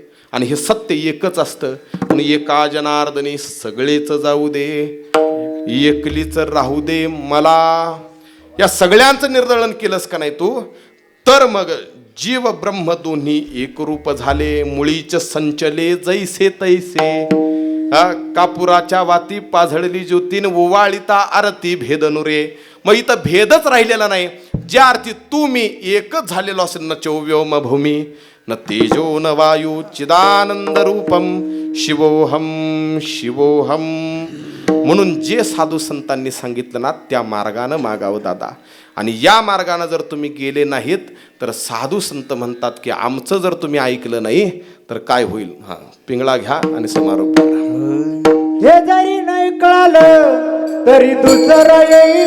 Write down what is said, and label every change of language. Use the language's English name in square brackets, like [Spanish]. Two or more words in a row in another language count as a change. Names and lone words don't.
[Marathi] आणि हे सत्य एकच असतं. म्हणून एका जनार्दनी सगळेच जाऊ दे, एकलीच राहू दे मला. या सगळ्यांचं निर्दळन केलंस का नाही तू, तर मग जीव ब्रह्म दोन्ही एकरूप झाले. मुळीच संचले जैसे तैसे. कापुराच्या वाती पाझळली ज्योतीन, ओवाळिता आरती भेदनुरे. मग इथं भेदच राहिलेला नाही. ज्या अर्थी तू मी एकच झालेलो असेल [Sanskrit] न चौव्योम भूमी न तेजो न वायू चिदानंद रूपम शिवोहम शिवोहम. [Marathi] म्हणून जे साधू संतांनी सांगितलं ना त्या मार्गानं मागावं दादा. आणि या मार्गानं जर तुम्ही गेले नाहीत तर साधू संत म्हणतात की आमचं जर तुम्ही ऐकलं नाही तर काय होईल. पिंगळा घ्या आणि समारोप करा. हे जरी नाही कळालं तरी दुसरं येईल.